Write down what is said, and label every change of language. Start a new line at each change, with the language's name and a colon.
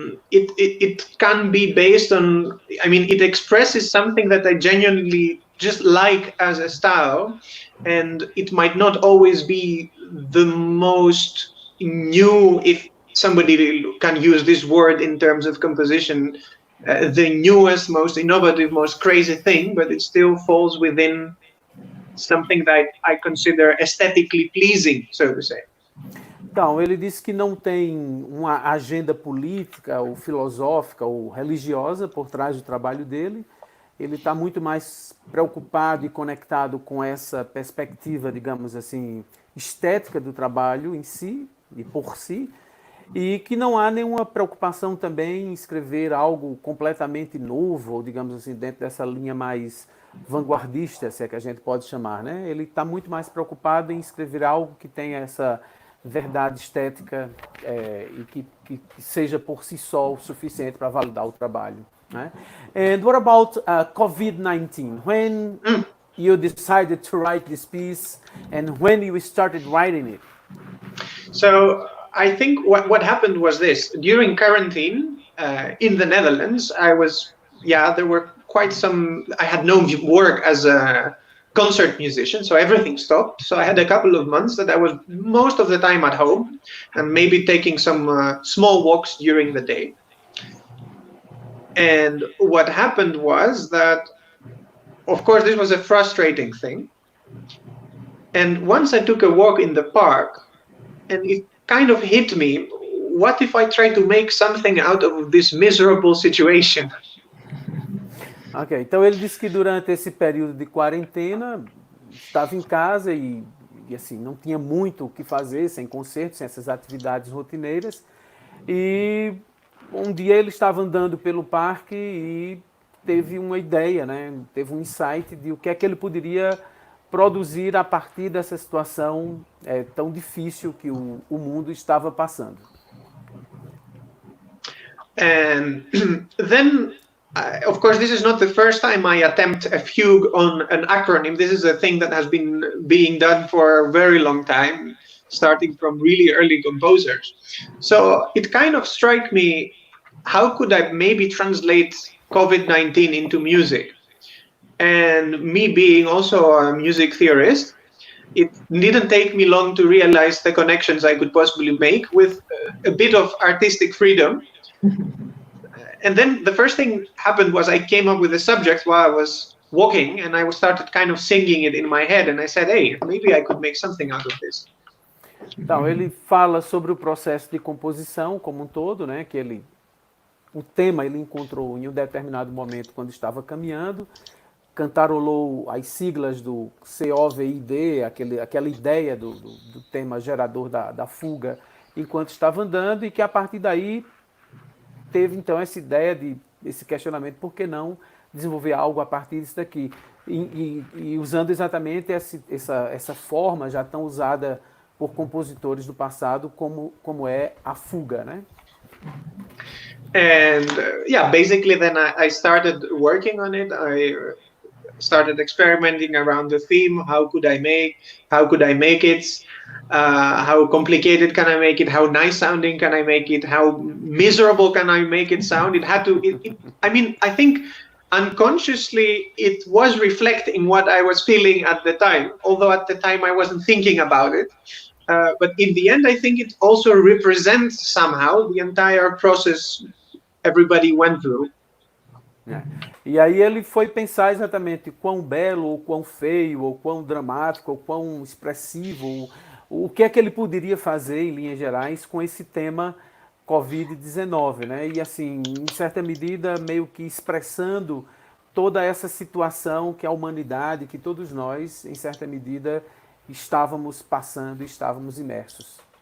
English: It can be based on, I mean, it expresses something that I genuinely just like as a style, and it might not always be the most new, if somebody can use this word in terms of composition, the newest, most innovative, most crazy thing, but it still falls within something that I consider aesthetically pleasing, so to say.
Portuguese: Então, ele disse que não tem uma agenda política, ou filosófica, ou religiosa por trás do trabalho dele. Ele está muito mais preocupado e conectado com essa perspectiva, digamos assim, estética do trabalho em si e por si, e que não há nenhuma preocupação também em escrever algo completamente novo, ou digamos assim, dentro dessa linha mais vanguardista, se é que a gente pode chamar, né? Ele está muito mais preocupado em escrever algo que tenha essa verdade estética e que seja por si só o suficiente para validar o trabalho, né?
English: And what about COVID-19? When you decided to write this piece and when you started writing it? So I think what happened was this. During quarantine in the Netherlands, there were quite some, I had no work as a concert musician, so everything stopped. So I had a couple of months that I was most of the time at home and maybe taking some small walks during the day. And what happened was that, of course, this was a frustrating thing. And once I took a walk in the park, and it kind of hit me, what if I try to make something out of this miserable situation?
Portuguese: Ok, então ele disse que durante esse período de quarentena estava em casa e assim, não tinha muito o que fazer, sem concerto, sem essas atividades rotineiras. E um dia ele estava andando pelo parque e teve uma ideia, né? Teve um insight de o que é que ele poderia produzir a partir dessa situação tão difícil que o mundo estava passando.
English: And then, of course, this is not the first time I attempt a fugue on an acronym. This is a thing that has been being done for a very long time, starting from really early composers. So it kind of struck me, how could I maybe translate COVID-19 into music? And me being also a music theorist, it didn't take me long to realize the connections I could possibly make with a bit of artistic freedom. And then the first thing happened was I came up with a subject while I was walking, and I started kind of singing it in my head, and I said, hey, maybe I could make something out of this.
Portuguese: Então, ele fala sobre o processo de composição como um todo, né, que o tema ele encontrou em um determinado momento quando estava caminhando, cantarolou as siglas do COVID, aquela ideia do tema gerador da fuga enquanto estava andando, e que a partir daí teve então essa ideia esse questionamento, por que não desenvolver algo a partir disso daqui? E usando exatamente essa forma já tão usada por compositores do passado como é a fuga, né?
English: And basically then I started working on it. I started experimenting around the theme. How could I make it? How complicated can I make it? How nice sounding can I make it? How miserable can I make it sound? It had to, I think unconsciously it was reflecting what I was feeling at the time, although at the time I wasn't thinking about it. But in the end, I think it also represents somehow the entire process everybody went through.
Portuguese: E aí ele foi pensar exatamente quão belo, ou quão feio, ou quão dramático, ou quão expressivo, o que é que ele poderia fazer, em linhas gerais, com esse tema Covid-19, né? E assim, em certa medida, meio que expressando toda essa situação que a humanidade, que todos nós, em certa medida, estávamos passando, estávamos imersos.